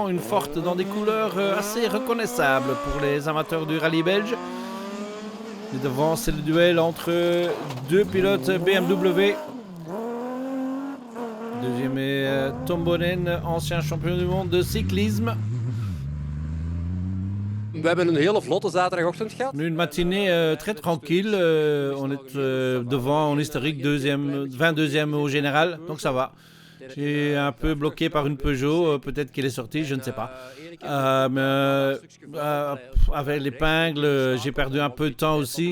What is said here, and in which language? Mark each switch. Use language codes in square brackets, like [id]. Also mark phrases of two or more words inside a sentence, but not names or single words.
[fr] Une Ford dans des couleurs assez reconnaissables pour les amateurs du rallye belge. Et devant, c'est le duel entre 2 pilotes BMW. Deuxième est Tom Bonnen, ancien champion du monde de cyclisme. [nl] We hebben een hele vlotte zaterdagochtend gehad. [fr] Une matinée très tranquille. On est devant en historique 22e au général, donc ça va. J'ai un peu bloqué par une Peugeot, peut-être qu'elle est sortie, je ne sais pas. Avec l'épingle, j'ai perdu un peu de temps aussi.